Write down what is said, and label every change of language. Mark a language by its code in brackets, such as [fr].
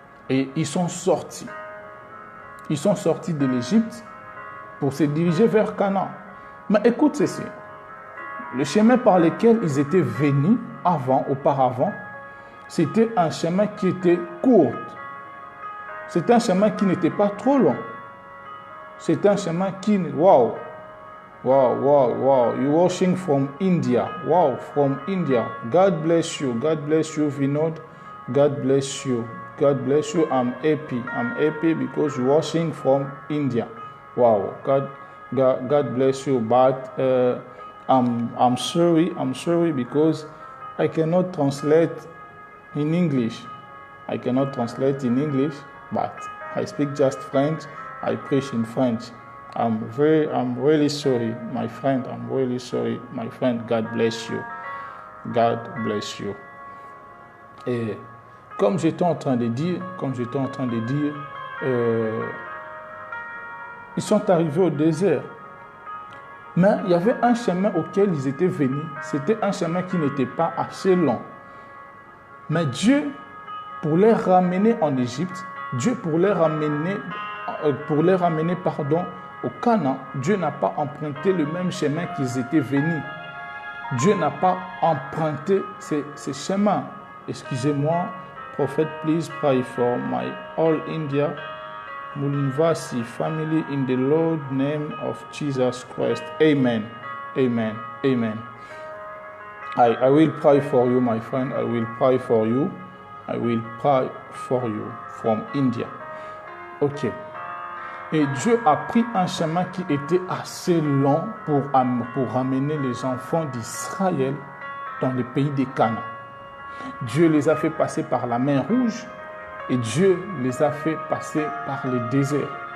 [fr] Et ils sont sortis. Ils sont sortis de l'Égypte pour se diriger vers Canaan. Mais écoute ceci. Le chemin par lequel ils étaient venus auparavant, c'était un chemin qui était court. C'était un chemin qui n'était pas trop long. C'était un chemin qui... Wow! [en] You're watching from India. Wow, from India. God bless you. God bless you, Vinod. God bless you. God bless you. I'm happy. I'm happy because you're watching from India. Wow. God bless you. But I'm sorry. I'm sorry because I cannot translate in English. I cannot translate in English, but I speak just French. I preach in French. I'm really sorry, my friend. I'm really sorry, my friend. God bless you. God bless you. [fr] Et comme j'étais en train de dire, ils sont arrivés au désert. Mais il y avait un chemin auquel ils étaient venus. C'était un chemin qui n'était pas assez long. Mais Dieu, pour les ramener en Égypte, pour les ramener, au Canaan, Dieu n'a pas emprunté le même chemin qu'ils étaient venus. Dieu n'a pas emprunté ces chemins. Excusez-moi, prophète, [en] please pray for my all India Mulunvasi family in the Lord name of Jesus Christ. Amen. Amen. Amen. I will pray for you, my friend. I will pray for you. I will pray for you from India. Ok. [fr] Et Dieu a pris un chemin qui était assez long pour ramener les enfants d'Israël dans le pays des Canaan. Dieu les a fait passer par la mer Rouge et Dieu les a fait passer par le désert.